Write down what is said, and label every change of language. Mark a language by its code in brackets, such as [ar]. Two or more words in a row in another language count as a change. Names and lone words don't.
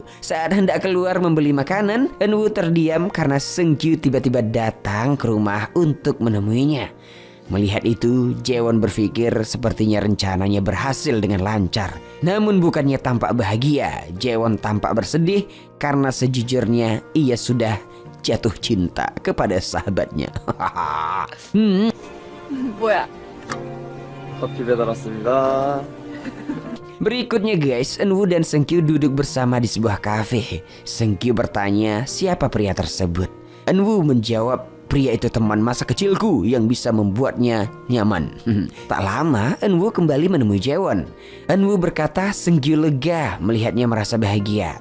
[id] Saat hendak keluar membeli makanan, Eunwoo terdiam karena Seungkyu tiba-tiba datang ke rumah untuk menemuinya. Melihat itu, Jaewon berpikir sepertinya rencananya berhasil dengan lancar. Namun bukannya tampak bahagia, Jaewon tampak bersedih karena sejujurnya ia sudah jatuh cinta kepada sahabatnya. [ko] 뭐야? 커피 배달 왔습니다. [id] Berikutnya guys, Eunwoo dan Seungkyu duduk bersama di sebuah kafe. Seungkyu bertanya siapa pria tersebut. Eunwoo menjawab, pria itu teman masa kecilku yang bisa membuatnya nyaman. Tak lama, Eunwoo kembali menemui Jaewon. Eunwoo berkata Seungkyu lega melihatnya merasa bahagia.